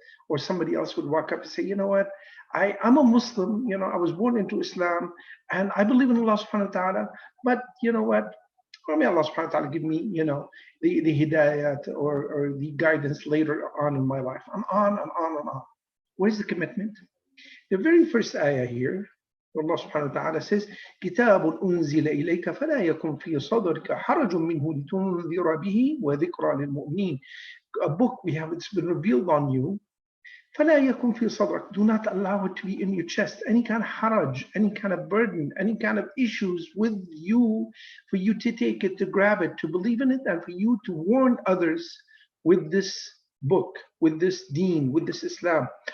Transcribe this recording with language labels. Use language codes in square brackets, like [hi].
[en] Or somebody else would walk up and say, you know what, I'm a Muslim, I was born into Islam, and I believe in Allah subhanahu wa ta'ala, but you know what, may Allah subhanahu wa ta'ala give me, the hidayat or the guidance later on in my life. I'm on. Where's the commitment? The very first ayah here, Allah subhanahu wa ta'ala says, [ar] كِتَابٌ أُنزِلَ إِلَيْكَ فَلَا يَكُنْ فِي صَدْرِكَ حَرَجٌ مِّنْهُ لِتُنذِرَ بِهِ وَذِكْرَى لِلْمُؤْمِنِينَ. [en] A book it's been revealed on you. [ar] فَلَا يَكُنْ فِي صَدْرِكَ. [en] Do not allow it to be in your chest. Any kind of haraj, any kind of burden, any kind of issues with you, for you to take it, to grab it, to believe in it, and for you to warn others with this book, with this deen, with this Islam.